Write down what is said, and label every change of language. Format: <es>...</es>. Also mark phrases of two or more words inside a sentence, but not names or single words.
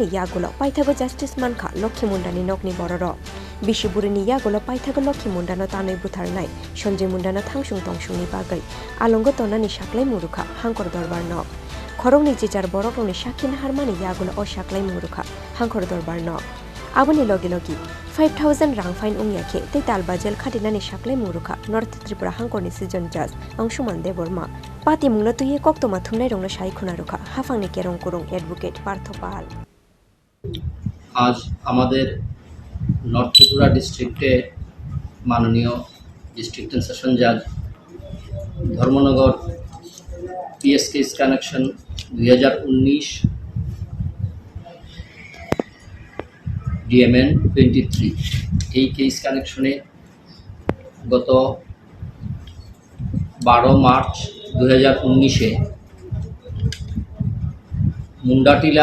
<trp>Yakulo Paithago Justice Mankha Lakhi Mundani Nokni Bororo Bisi Bwrwini Yakulo Paithago Lakhi Mundano Tanwi Butharnai Sanjay Mundano Thangsungni bagwi Alongo tonani saklai murukha hangkor dorbar nok Khorangni jijar borokrongni sakhin harmani Yakulo o saklai murukha hangkor dorbar nok aboni logi 5000 rang fine yakhe te talba jel khatinani saklai murukha North Tripura hangkorni sejon judge Sanjay Borma pati mungno tuye koktoma thumnai rongno sai khuna rukha hafangni kerong kurung advocate পার্থপাল</trp> <bn>আজ আমাদের নর্থ ত্রিপুরা ডিস্ট্রিক্টে মাননীয়</bn> <en>district session judge</en> <bn>ধর্মনগর</bn> <en>PS case connection</en> <bn>2019 ডিএমএন 23 এই</bn> <en>case connection</en> <bn>গত 12 মার্চ 2019-এ মুন্ডাটিলা</bn>